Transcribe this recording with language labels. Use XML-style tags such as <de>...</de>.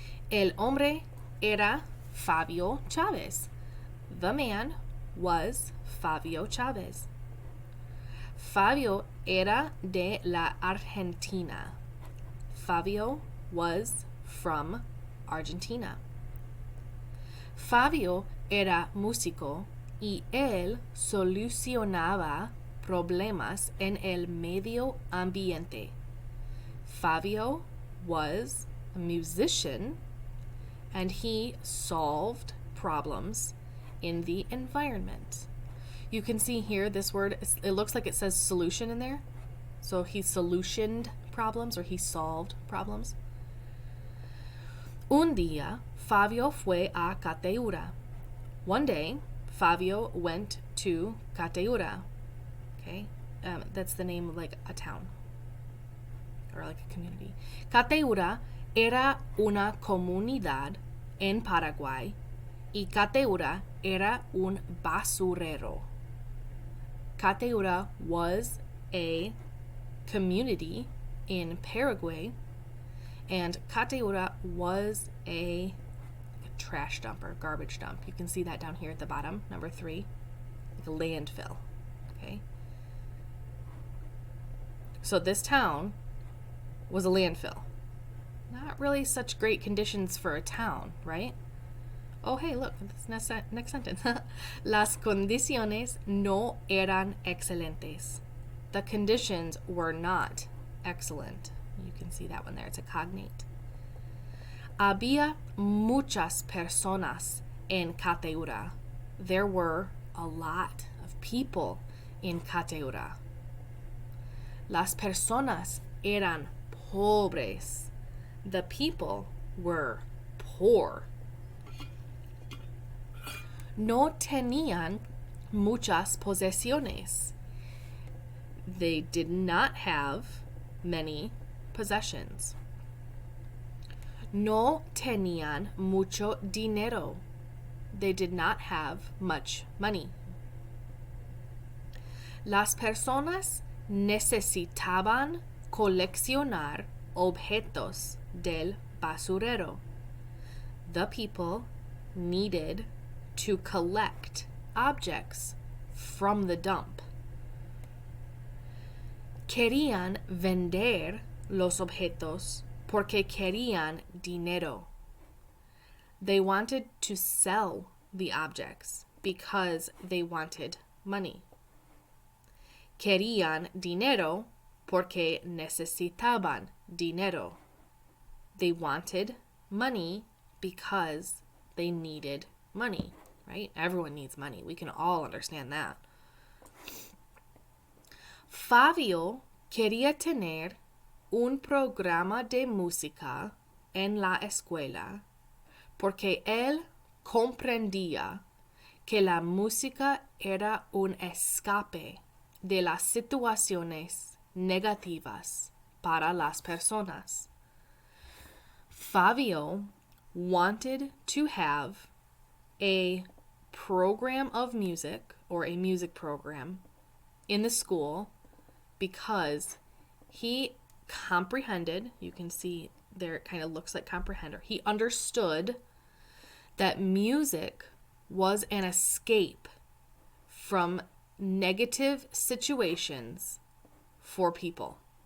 <es>El hombre era Fabio Chavez.</es> <en>The man was Fabio Chavez.</en> <es>Fabio era de la Argentina.</es> <en>Fabio was from Argentina.</en> <es>Fabio era músico y él solucionaba problemas en el medio ambiente.</es> <en>Fabio was a musician and he solved problems in the environment. You can see here this word, it looks like it says solution in there. So he solutioned problems, or he solved problems.</en> <es>Un día, Fabio fue a Cateura.</es> <en>One day, Fabio went to Cateura. Okay, that's the name of like a town or like a community.</en> <es>Cateura era una comunidad en Paraguay y Cateura era un basurero.</es> <en>Cateura was a community in Paraguay, and Cateura was a trash dump or garbage dump. You can see that down here at the bottom, number 3, like a landfill. Okay. So this town was a landfill. Not really such great conditions for a town, right? Oh, hey, look, this next sentence.</en> <es>Las condiciones no eran excelentes.</es> <en>The conditions were not excellent. You can see that one there. It's a cognate.</en> <es>Había muchas personas en Cateura.</es> <en>There were a lot of people in Cateura.</en> <es>Las personas eran pobres.</es> <en>The people were poor.</en> <es>No tenían muchas posesiones.</es> <en>They did not have many possessions.</en> <es>No tenían mucho dinero.</es> <en>They did not have much money.</en> <es>Las personas necesitaban coleccionar objetos del basurero.</es> <en>The people needed to collect objects from the dump.</en> <es>Querían vender los objetos porque querían dinero.</es> <en>They wanted to sell the objects because they wanted money.</en> <es>Querían dinero porque necesitaban dinero.</es> <en>They wanted money because they needed money, right? Everyone needs money. We can all understand that.</en> <es>Fabio quería tener un programa de música en la escuela porque él comprendía que la música era un escape de las situaciones negativas para las personas.</es> <en>Fabio wanted to have a program of music, or a music program, in the school because he comprehended, you can see there it kind of looks like comprehender, he understood that music was an escape from negative situations for people.</en>